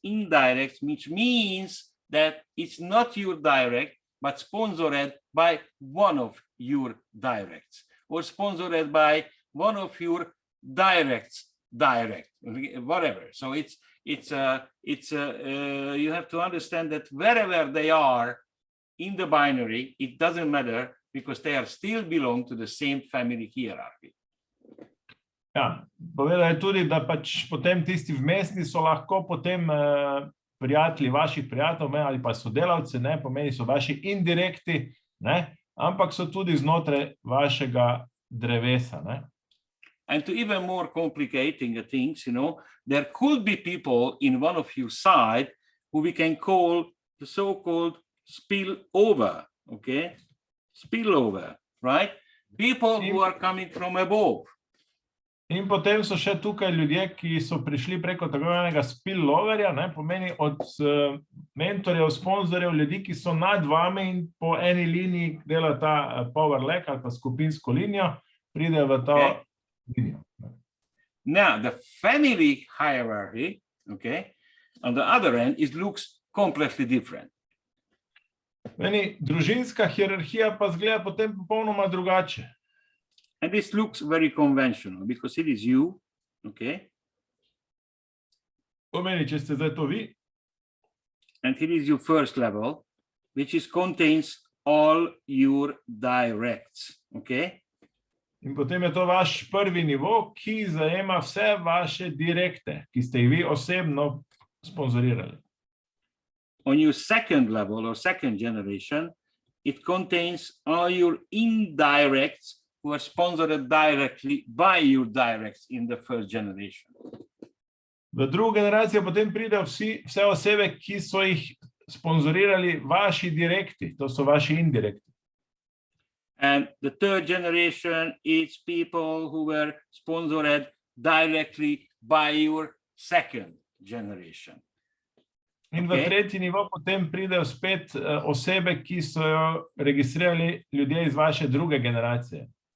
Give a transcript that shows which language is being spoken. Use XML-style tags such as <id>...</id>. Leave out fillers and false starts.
<en>Indirect, which means that it's not your direct, but sponsored by one of your directs, or sponsored by one of your directs, whatever. So you have to understand that wherever they are in the binary, it doesn't matter because they are still belong to the same family hierarchy.</en> <sl>Ja, povedal je tudi, da pač potem tisti vmesni so lahko potem prijatelji vaših prijateljev ali pa sodelavci, ne, pomeni so vaši indirekti, ne, ampak so tudi znotraj vašega drevesa, ne.</sl> <en>And to even more complicating things, there could be people in one of your side who we can call the so-called spillover, okay? Spillover, right? People who are coming from above.</en> <sl>In potem so še tukaj ljudje, ki so prišli preko tako imenega spilloverja, ne, pomeni od mentorjev, sponzorjev, ljudi, ki so nad vami in po eni liniji dela ta power leg ali pa skupinsko linijo, pridejo v to linijo.</sl> <en>Now, the family hierarchy, okay, on the other end, it looks completely different.</en> <sl>Meni družinska hierarhija pa zgleda potem popolnoma drugače.</sl> <en>And this looks very conventional because it is you, okay?</en> <sl>Pomeni, če ste zdaj to vi.</sl> <en>And it is your first level, which contains all your directs, okay?</en> <sl>In potem je to vaš prvi nivo, ki zajema vse vaše direkte, ki ste jih vi osebno sponzorirali.</sl> <en>On your second level or second generation, it contains all your indirects who are sponsored directly by your directs in the first generation.</en> <sl>V drugo generacijo potem pridejo vse osebe, ki so jih sponzorirali vaši direkti, to so vaši indirekti.</sl> <en>And the third generation is people who were sponsored directly by your second generation.</en> <sl>In v tretji nivo potem pridejo spet osebe, ki so jo registrirali ljudje iz vaše druge generacije.</sl>